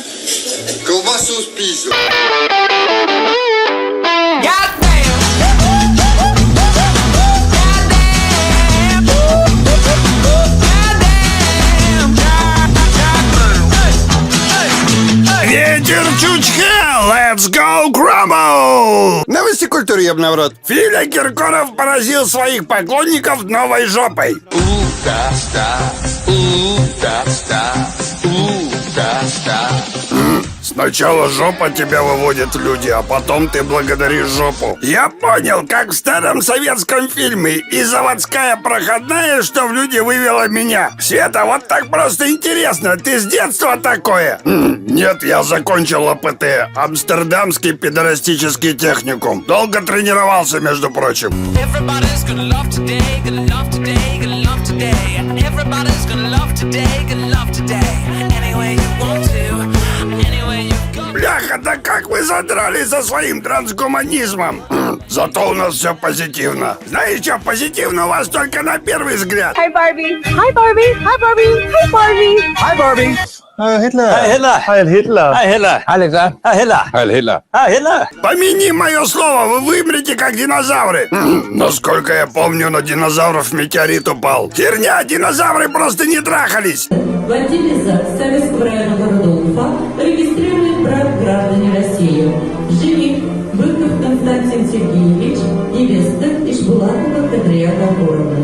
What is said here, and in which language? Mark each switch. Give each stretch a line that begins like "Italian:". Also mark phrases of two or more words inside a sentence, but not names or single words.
Russian: Колбасу спиздил. Ветер Чучхе,
English: let's go Crumble!
Russian: Новости культуры, ёбнаврот. Филя Киркоров поразил своих поклонников новой жопой. Сначала жопа тебя выводят люди, а потом ты благодаришь жопу. Я понял, как в старом советском фильме. И заводская проходная, что в люди вывела меня. Света, вот так просто интересно. Ты с детства такое? Нет, я закончил АПТ. Амстердамский педорастический техникум. Долго тренировался, между прочим.
English: Everybody's gonna love today, gonna love today, gonna love today. Everybody's gonna love today, gonna love today. Any way you want to, any way you go.
Russian: Бляха, да как вы задрали со своим трансгуманизмом? Зато у нас все позитивно. Знаешь что, позитивно у вас только на первый взгляд.
English: Hi Barbie. Hi Barbie. Hi Barbie. Hi Barbie. Hi Barbie. Hitler. Hi Hitler. Heil Hitler. Hi Hitler. Alexa. Hi Hitler. Heil Hitler. Hi Hitler.
Russian: Помяни мое слово, вы вымрете как динозавры. Насколько я помню, на динозавров метеорит упал. Херня, динозавры просто не трахались. Владелец Советского района города Уфа регистрирует брак граждане России. Жених Быков Константин Сергеевич, невеста Ишбулатова Кадрия Габоровна.